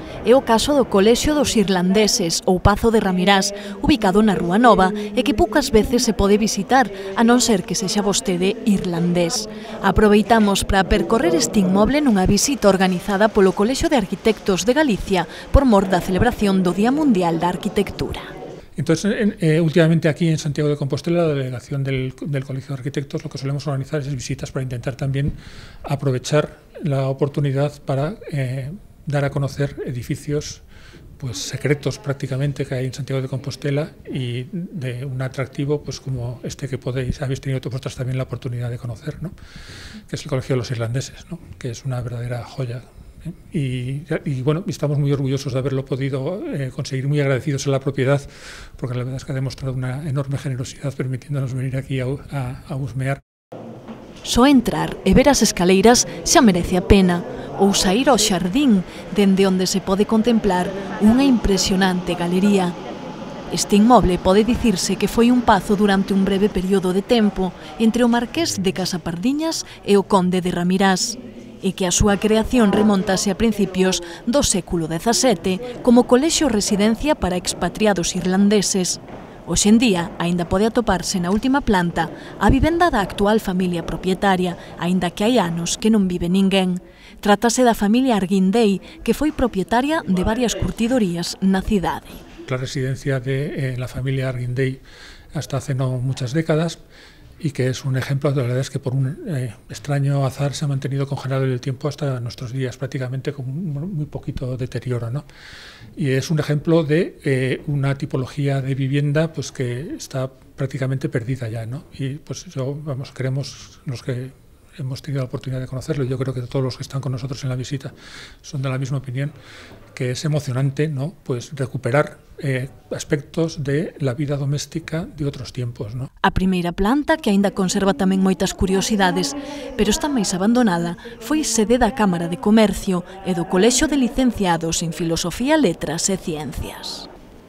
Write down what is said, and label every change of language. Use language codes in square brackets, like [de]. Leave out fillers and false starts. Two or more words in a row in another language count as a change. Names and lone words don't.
[gl] É o caso do Colexio dos Irlandeses ou Pazo de Ramirás, ubicado na Rúa Nova e que poucas veces se pode visitar, a non ser que sexa vostede irlandés. Aproveitamos para percorrer este inmoble nunha visita organizada polo Colexio de Arquitectos de Galicia por mor da celebración do Día Mundial da Arquitectura. [es] Entonces, últimamente aquí en Santiago de Compostela, la delegación del Colegio de Arquitectos, lo que solemos organizar es visitas para intentar también aprovechar la oportunidad para dar a conocer edificios pues secretos prácticamente que hay en Santiago de Compostela y de un atractivo pues como este que habéis tenido vosotras también la oportunidad de conocer, ¿no? Que es el Colegio de los Irlandeses, ¿no? Que es una verdadera joya. Y bueno, estamos muy orgullosos de haberlo podido conseguir, muy agradecidos a la propiedad, porque la verdad es que ha demostrado una enorme generosidad permitiéndonos venir aquí a husmear. [gl] Só entrar e ver as escaleiras xa merece a pena, ou saír ao xardín, dende onde se pode contemplar unha impresionante galería. Este inmoble pode dicirse que foi un pazo durante un breve período de tempo entre o Marqués de Casapardiñas e o Conde de Ramirás, e que a súa creación remontase a principios do século XVII como colexio residencia para expatriados irlandeses. Hoxe en día, aínda pode atoparse na última planta a vivenda da actual familia propietaria, aínda que hai anos que non vive ninguén. Trátase da familia Arguindei, que foi propietaria de varias curtidorías na cidade. [es] La residencia de la familia Arguindei hasta hace no muchas décadas, y que es un ejemplo, de la verdad es que por un extraño azar se ha mantenido congelado en el tiempo hasta nuestros días, prácticamente con muy poquito deterioro, ¿no? Y es un ejemplo de una tipología de vivienda pues que está prácticamente perdida ya, ¿no? Y pues creemos, los que hemos tenido la oportunidad de conocerlo, y yo creo que todos los que están con nosotros en la visita son de la misma opinión, que es emocionante, ¿no? Pues recuperar aspectos de la vida doméstica de outros tiempos, ¿no? [gl] A primeira planta, que aínda conserva tamén moitas curiosidades, pero está máis abandonada, foi sede da Cámara de Comercio e do Colexio de Licenciados en Filosofía, Letras e Ciencias.